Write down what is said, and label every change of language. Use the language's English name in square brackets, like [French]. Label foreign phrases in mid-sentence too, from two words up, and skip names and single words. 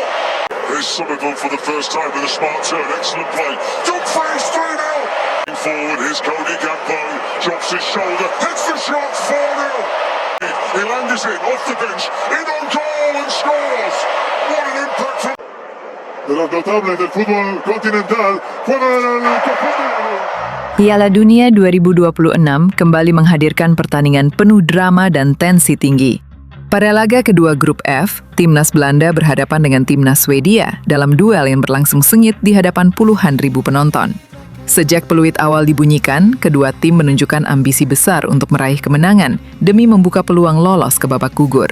[English] Here's Somerville for the first time with a smart turn. Excellent play. Dumfries, 3-0. Forward, here's Cody Gakpo. Drops his shoulder, hits the shot, 4-0. Elanga's in, off the bench, in on goal and scores. What an impact from... [Spanish] De los notables del fútbol continental fuera del [Indonesian] Piala Dunia 2026 kembali menghadirkan pertandingan penuh drama dan tensi tinggi. Pada laga kedua grup F, timnas Belanda berhadapan dengan timnas Swedia dalam duel yang berlangsung sengit di hadapan puluhan ribu penonton. Sejak peluit awal dibunyikan, kedua tim menunjukkan ambisi besar untuk meraih kemenangan demi membuka peluang lolos ke babak gugur.